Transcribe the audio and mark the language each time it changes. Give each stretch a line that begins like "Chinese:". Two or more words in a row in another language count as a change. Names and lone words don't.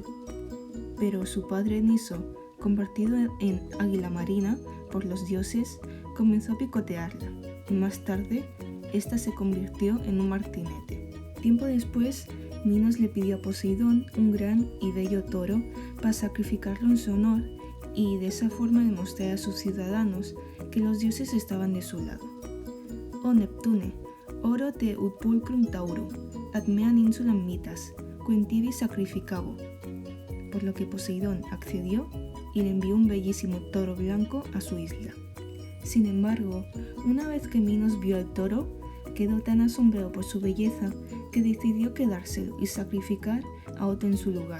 Spanish: Pero su padre Niso, convertido en águila marina por los dioses, comenzó a picotearla y más tarde esta se convirtió en un martinete. Tiempo después, Minos le pidió a Poseidón un gran y bello toro para sacrificarlo en su honor y de esa forma demostrar a sus ciudadanos que los dioses estaban de su lado.
Latin: «O Neptune, oro te ut pulcrum taurum, ad meam insulam mitas, quintivi sacrificabo».
Spanish: Por lo que Poseidón accedió y le envió un bellísimo toro blanco a su isla. Sin embargo, una vez que Minos vio al toro, quedó tan asombrado por su belleza que decidió quedárselo y sacrificar a otro en su lugar.